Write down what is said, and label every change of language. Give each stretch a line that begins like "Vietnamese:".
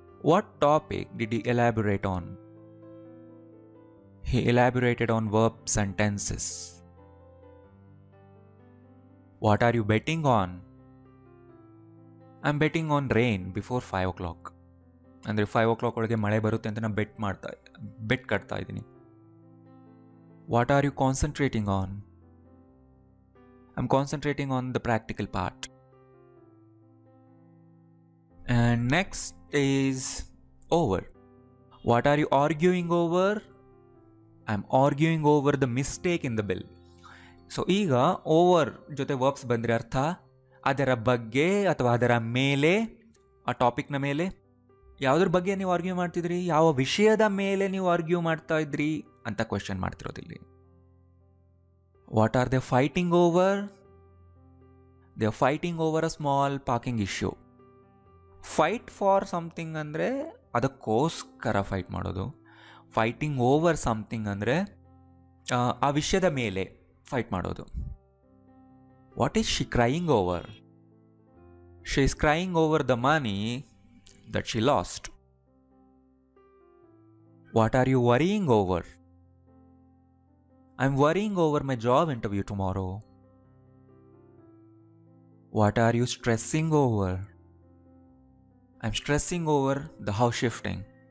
English: What topic did he elaborate on? He elaborated on verbs and tenses. What are you betting on? I'm betting on rain before 5 o'clock.
Kannada: ಅಂದರೆ 5 o'clock ಒಳಗೆ ಮಳೆ ಬರುತ್ತೆ ಅಂತ ನಾನು bait ಕಟ್ತಾ ಇದ್ದೀನಿ.
English: What are you concentrating on? I'm concentrating on the practical part. And next is over. What are you arguing over? I'm arguing over the mistake in the bill.
Kannada: So ಈಗ over ಜೊತೆ verbs ಬಂದರೆ ಅರ್ಥ ಅದರ ಬಗ್ಗೆ ಅಥವಾ ಅದರ ಮೇಲೆ, ಆ ಟಾಪಿಕ್ನ ಮೇಲೆ. ಯಾವುದ್ರ ಬಗ್ಗೆ ನೀವು ಆರ್ಗ್ಯೂ ಮಾಡ್ತಿದ್ರಿ, ಯಾವ ವಿಷಯದ ಮೇಲೆ ನೀವು ಆರ್ಗ್ಯೂ ಮಾಡ್ತಾ ಇದ್ರಿ ಅಂತ question ಮಾಡ್ತಿರೋದಿಲ್ಲಿ.
English: What are they fighting over? They are fighting over a small parking issue. Fight for something
Kannada: ಅಂದರೆ ಅದಕ್ಕೋಸ್ಕರ ಫೈಟ್ ಮಾಡೋದು.
English: fighting over something
Kannada: ಅಂದರೆ ಆ ವಿಷಯದ ಮೇಲೆ ಫೈಟ್ ಮಾಡೋದು.
English: What is she crying over? She is crying over the money that she lost. What are you worrying over? I'm worrying over my job interview tomorrow. What are you stressing over? I'm stressing over the house shifting.